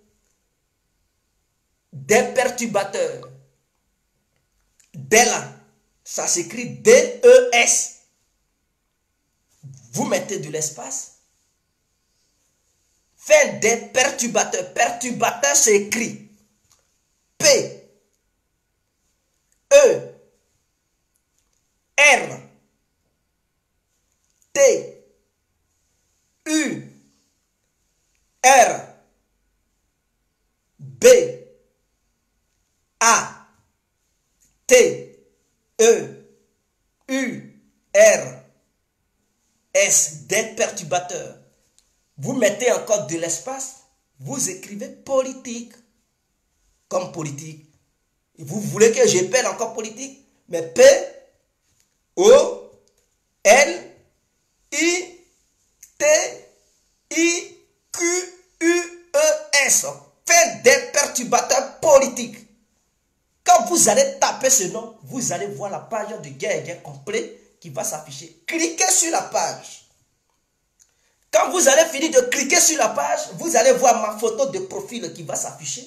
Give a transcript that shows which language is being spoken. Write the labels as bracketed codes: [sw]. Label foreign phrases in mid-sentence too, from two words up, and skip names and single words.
[fr] Des perturbateurs. Della. Ça s'écrit D-E-S. Vous mettez de l'espace. Fin des perturbateurs. Perturbateur, c'est écrit P, E, R, T, U, R, B, A, T, E, U, R, S, des perturbateurs. Vous mettez encore de l'espace, vous écrivez politique, comme politique. Et vous voulez que j'appelle encore politique, mais P, O, L, I, T, I, Q, U, E, S. Fin des perturbateurs politiques. Quand vous allez taper ce nom, vous allez voir la page de Guégué complet qui va s'afficher. Cliquez sur la page. Quand vous allez finir de cliquer sur la page, vous allez voir ma photo de profil qui va s'afficher.